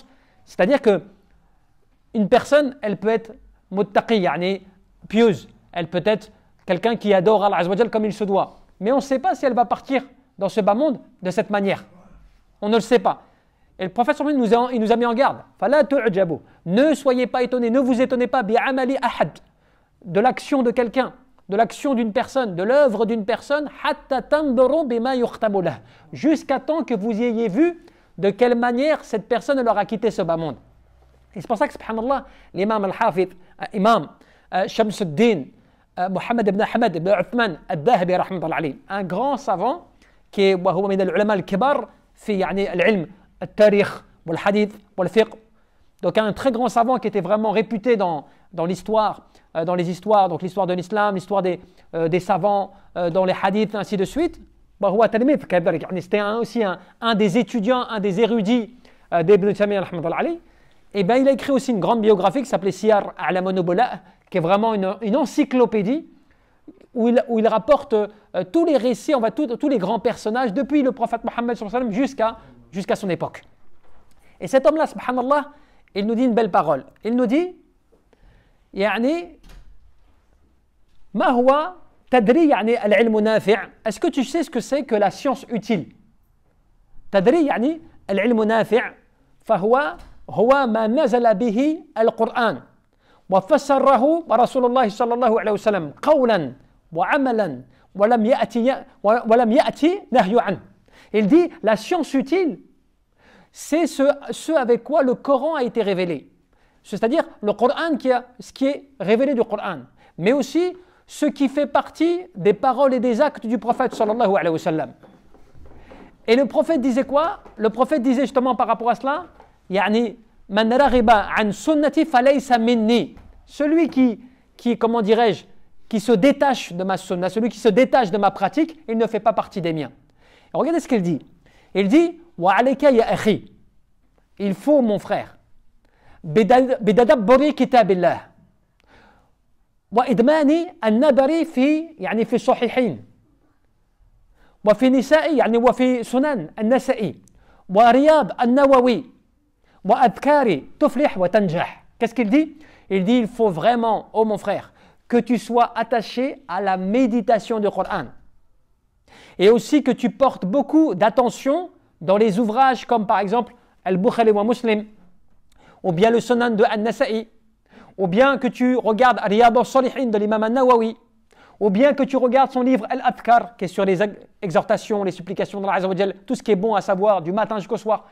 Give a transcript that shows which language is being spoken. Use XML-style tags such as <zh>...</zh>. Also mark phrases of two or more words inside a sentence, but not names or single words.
<fr>C'est-à-dire que une personne, elle peut être muttaqi, pieuse, elle peut être quelqu'un qui adore</fr> <ar>الله عز وجل</ar> <fr>comme il se doit, mais on ne sait pas si elle va partir dans ce bas monde de cette manière. On ne le sait pas. Et le prophète il nous a mis en garde.</fr> <ar>فلا تعجبوا.</ar> <fr>Ne soyez pas étonnés, ne vous étonnez pas</fr> <ar>بعمل أحد,</ar> <fr>de l'action de quelqu'un, de l'action d'une personne, de l'œuvre d'une personne,</fr> <ar>حتى تنظروا بما يختم له,</ar> <fr>jusqu'à temps que vous ayez vu de quelle manière cette personne leur a quitté ce bas monde. Et c'est pour ça que subhanallah, l'imam al-Hafid, imam Shamsuddin Muhammad ibn Ahmad ibn Uthman al-Dhahabi</fr> <ar>رحمة الله عليه,</ar> <fr>un grand savant qui est</fr> <ar>وهو من العلماء الكبار في العلم التاريخ والحديث والفقه.</ar> <fr>Donc un très grand savant qui était vraiment réputé dans l'histoire, dans les histoires, donc l'histoire de l'islam, l'histoire des savants, dans les hadiths, ainsi de suite. C'était aussi un des étudiants, un des érudits d'Ibn Taymiyyah</fr> <ar>رحمة الله عليه.</ar> <fr>Et bien il a écrit aussi une grande biographie qui s'appelait Siyar A'lam an-Nubala, qui est vraiment une encyclopédie où il rapporte tous les récits, tous les grands personnages depuis le prophète Mohammed jusqu'à son époque. Et cet homme-là, subhanallah, il nous dit une belle parole. Il nous dit</fr> <ar>ما هو تدري العلم نافع.</ar> <fr>Est-ce que tu sais ce que c'est que la science utile?</fr> <ar>تدري العلم نافع هو ما نزل به القرآن وفسره رسول الله صلى الله عليه وسلم قولا وعملا ولم يأتي نهي عنه.</ar> <fr>Il dit la science utile, c'est ce avec quoi le Coran a été révélé. C'est-à-dire le Coran ce qui est révélé du Coran, mais aussi ce qui fait partie des paroles et des actes du prophète</fr> <ar>صلى الله عليه وسلم.</ar> <fr>Et le prophète disait quoi? Le prophète disait justement par rapport à cela,</fr> <ar>من رغب عن سنتي فليس مني.</ar> <fr>Celui qui comment dirais-je, qui se détache de ma sunna, celui qui se détache de ma pratique, il ne fait pas partie des miens. Et regardez ce qu'il dit. Il dit</fr> <ar>وعليك يا أخي.</ar> <fr>Il faut mon frère</fr> <ar>بتدبر كتاب الله وإدمان النظر في الصحيحين وفي نساء وفي سنن النسائي ورياض النووي وأذكار تفلح وتنجح.</ar> <fr>Qu'est-ce qu'il dit? Il dit il faut vraiment, oh mon frère, que tu sois attaché à la méditation du Coran et aussi que tu portes beaucoup d'attention dans les ouvrages comme par exemple Al-Bukhari wa Muslim, ou bien le Sunan de An-Nasa'i, ou bien que tu regardes Riyad al-Salihin de l'imam An-Nawawi, ou bien que tu regardes son livre Al-Adhkar, qui est sur les exhortations, les supplications d'</fr> <ar>الله عز وجل,</ar> <fr>tout ce qui est bon à savoir du matin jusqu'au soir.</fr>